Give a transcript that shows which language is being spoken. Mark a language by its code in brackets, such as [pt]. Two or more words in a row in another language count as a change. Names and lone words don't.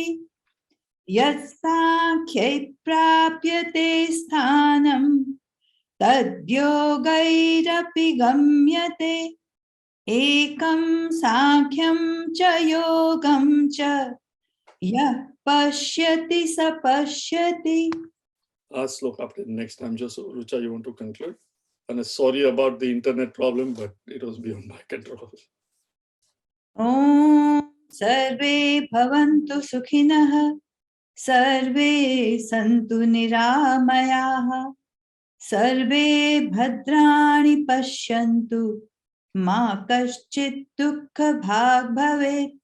[sa] यत्साङ्ख्ये प्राप्यते स्थानं, तद्योगैरपि गम्यते. एकं साङ्ख्यं च योगं च, यः पश्यति स पश्यति. [gu] આ શ્લોક આપણે [en] next time [gu] જોશું. રુચા, [en] you want to conclude? And sorry about the internet problem, but it was beyond my control. [sa] Om सर्वे भवन्तु सुखिनः, सर्वे सन्तु निरामयाः, सर्वे भद्राणि पश्यन्तु, मा कश्चित् दुःखभाग् भवेत्।